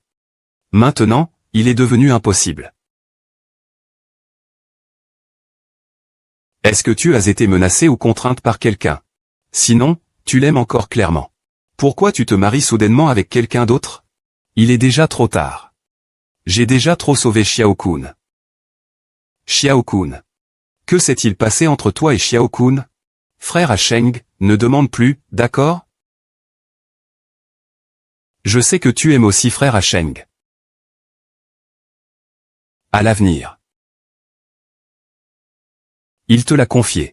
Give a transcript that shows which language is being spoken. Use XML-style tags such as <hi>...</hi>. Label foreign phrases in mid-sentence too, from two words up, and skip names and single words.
<fr>Maintenant, il est devenu impossible. Est-ce que tu as été menacée ou contrainte par quelqu'un? Sinon, tu l'aimes encore clairement. Pourquoi tu te maries soudainement avec quelqu'un d'autre? Il est déjà trop tard. J'ai déjà trop sauvé Xiao-kun. Xiao-kun. Que s'est-il passé entre toi et Xiao-kun? Frère à Sheng, ne demande plus, d'accord? Je sais que tu aimes aussi frère à Sheng. À l'avenir. Il te l'a confié.</fr>